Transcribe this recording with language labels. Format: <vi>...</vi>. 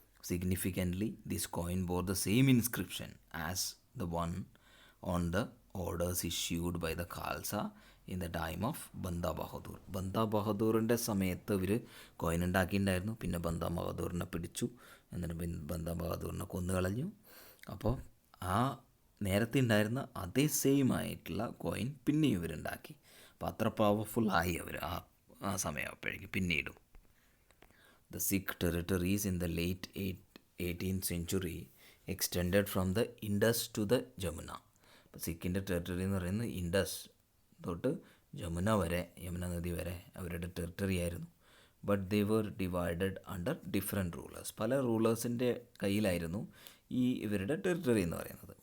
<en>Significantly, this coin bore the same inscription as the one on the orders issued by the Khalsa in the time of Banda Bahadur.</en> <ml>Banda ബഹദൂറിൻ്റെ സമയത്ത് ഇവർ coin ഉണ്ടാക്കിയിട്ടുണ്ടായിരുന്നു. പിന്നെ Banda ബഹദൂറിനെ പിടിച്ചു, എന്നിട്ട് Banda ബഹദൂറിനെ കൊന്നുകളഞ്ഞു. അപ്പോൾ ആ നേരത്തെ ഉണ്ടായിരുന്ന അതേ സെയിം ആയിട്ടുള്ള കോയിൻ പിന്നെ ഇവരുണ്ടാക്കി. അപ്പോൾ അത്ര പവർഫുള്ളായി അവർ ആ സമയമായപ്പോഴേക്കും പിന്നീടും.</ml> <en>The Sikh territories in the late 18th century extended from the Indus to the Jamuna.</en> <ml>അപ്പോൾ സിക്കിൻ്റെ ടെറിട്ടറി എന്ന് പറയുന്നത് ഇൻഡസ് തൊട്ട് യമുന നദി വരെ അവരുടെ ടെറിട്ടറി ആയിരുന്നു.</ml> <en>But they were divided under different rulers.</en> <ml>പല റൂളേഴ്സിൻ്റെ കയ്യിലായിരുന്നു ഈ ഇവരുടെ ടെറിട്ടറി എന്ന് പറയുന്നത്.</ml>